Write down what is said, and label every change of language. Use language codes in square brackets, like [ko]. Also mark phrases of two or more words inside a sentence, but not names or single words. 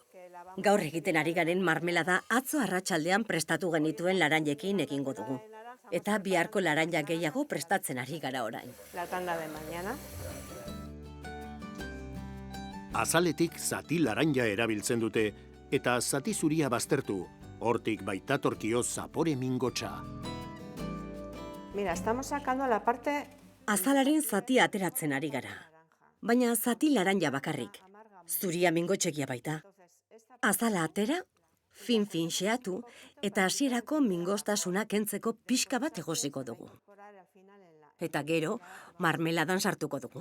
[eu] Gaur egiten ari garen marmelada atzo arratsaldean prestatu genituen laranjekin egingo dugu. Eta biharko laranja gehiago prestatzen ari gara orain. Azaletik zati laranja erabiltzen dute eta zati zuria baztertu, hortik baitatorkio zapore mingotsa. [es] Mira, estamos sacando la parte... [eu] Azalaren zati ateratzen ari gara. Baina zati laranja bakarrik. Zuria mingotxekia baita. Azala atera, fin-fin xeatu, eta hasierako mingostasuna kentzeko pixka bat egosiko dugu. Eta gero, marmeladan sartuko dugu.